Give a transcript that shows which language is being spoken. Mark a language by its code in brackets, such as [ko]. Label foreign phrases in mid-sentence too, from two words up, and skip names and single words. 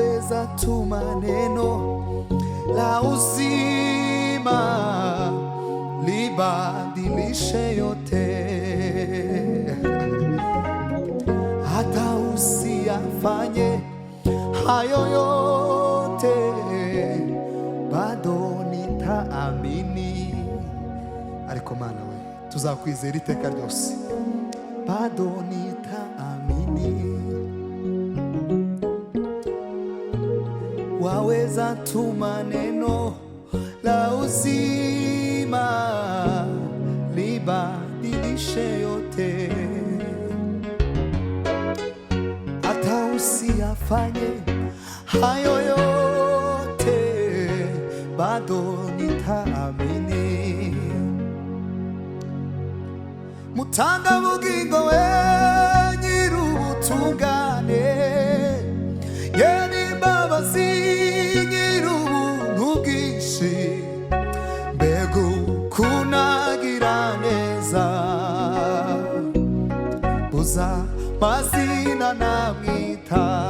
[sw] waweza tuma neno la uzima libadilishe yote, hata usiyafanye hayo yote, bado nitaamini. [rw] Ariko Mana we, tuzakwizera iteka ryose, [sw] bado nitaamini. Waweza tuma neno la uzima libadilishe yote, hata usiyafanye hayo yote, bado nitaamini. [rw] Mutanga bugingo we nyir'ubutungane, yeni mbabazi nyir'ubuntu bwinshi, mbega kunagira neza, buza mazina namwita.